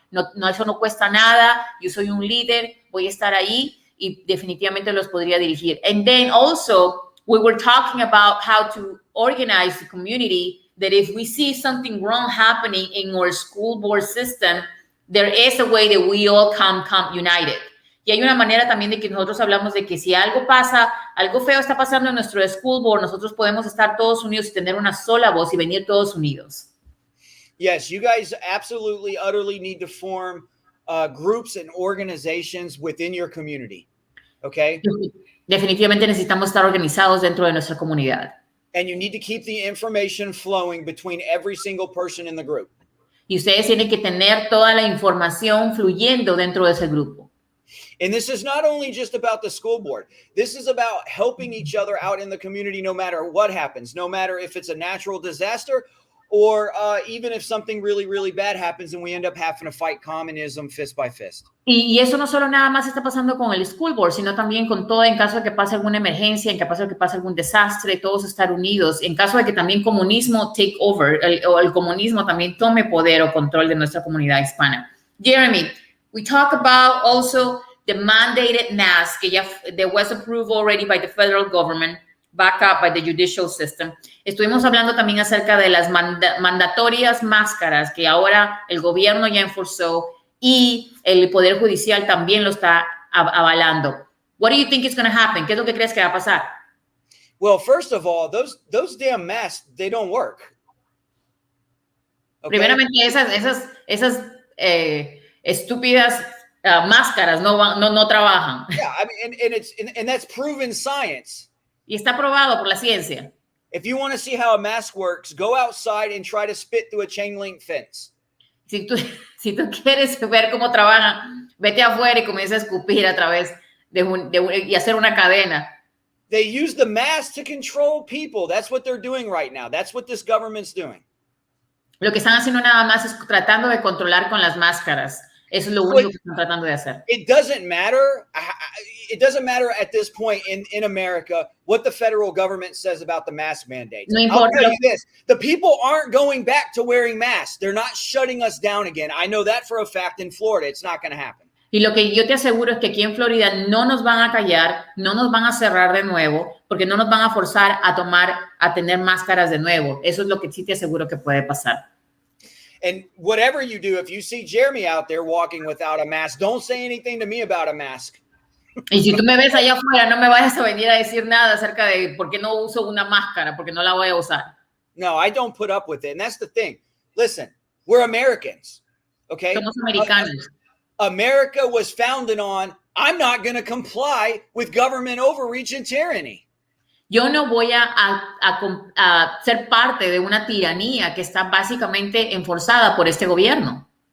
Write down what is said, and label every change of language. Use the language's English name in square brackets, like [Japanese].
[Spanish] No, eso no cuesta nada. Yo soy un líder, voy a estar ahí y definitivamente los podría dirigir. [English] And then also, we were talking about how to organize the community, that if we see something wrong happening in our school board system, there is a way that we all come united. [Spanish] Y hay una manera también de que nosotros hablamos de que si algo pasa, algo feo está pasando en nuestro school board, nosotros podemos estar todos unidos y tener una sola voz y venir todos unidos. [English] Yes, you guys absolutely, utterly need to form groups and organizations within your community. Okay? [Spanish] Definitivamente necesitamos estar organizados dentro de nuestra comunidad. [English] And you need to keep the information flowing between every single person in the group. [Spanish] Y ustedes tienen que tener toda la información fluyendo dentro de ese grupo. [English] And this is not only just about the school board. This is about helping each other out in the community no matter what happens, no matter if it's a natural disaster or even if something really, really bad happens and we end up having to fight communism fist by fist. [Spanish] Y eso no solo nada más está pasando con el school board, sino también con todo en caso de que pase alguna emergencia, en caso de que pase algún desastre, todos estar unidos, en caso de que también comunismo [English] take over, [Spanish] o el comunismo también tome poder o control de nuestra comunidad hispana. [English] Jeremy, we talk about also the mandated mask, that was approved already by the federal government, back up by the judicial system. [Spanish] Estuvimos hablando también acerca de las mandatorias máscaras que ahora el gobierno ya enforzó y el Poder Judicial también lo está avalando. [English] What do you think is going to happen? [Spanish] ¿Qué es lo que crees que va a pasar? [English] Well, first of all, those damn masks, they don't work. Okay? [Spanish] Primeramente, esas estúpidas máscaras no trabajan. [English] Yeah, I mean, and that's proven science. [Spanish] Y está probado por la ciencia. [English] If you want to see how a mask works, go outside and try to spit through a chain link fence. [Spanish] Si tú quieres ver cómo trabajan, vete afuera y comienza a escupir a través y hacer una cadena. [English] They use the mask to control people. That's what they're doing right now. That's what this government's doing. [Spanish] Lo que están haciendo nada más es tratando de controlar con las máscaras. Eso es lo único que están tratando de hacer. [English] It doesn't matter. It doesn't matter at this point in America what the federal government says about the mask mandates. [Spanish] No importa. [English] I'll tell you this. The people aren't going back to wearing masks. They're not shutting us down again. I know that for a fact in Florida. It's not going to happen. [Spanish] Y lo que yo te aseguro es que aquí en Florida no nos van a callar, no nos van a cerrar de nuevo, porque no nos van a forzar a tener máscaras de nuevo. Eso es lo que sí te aseguro que puede pasar. [English] And whatever you do, if you see Jeremy out there walking without a mask, don't say anything to me about a mask. [Spanish] Y si tú me ves allá afuera, no me vayas a venir a decir nada acerca de por qué no uso una máscara, porque no la voy a usar. [English] No, I don't put up with it. And that's the thing. Listen, we're Americans, okay? [Spanish] Somos americanos. [English] America was founded on, I'm not going to comply with government overreach and tyranny. [Spanish] Yo no voy a ser parte de una tiranía que está básicamente enforzada por este gobierno.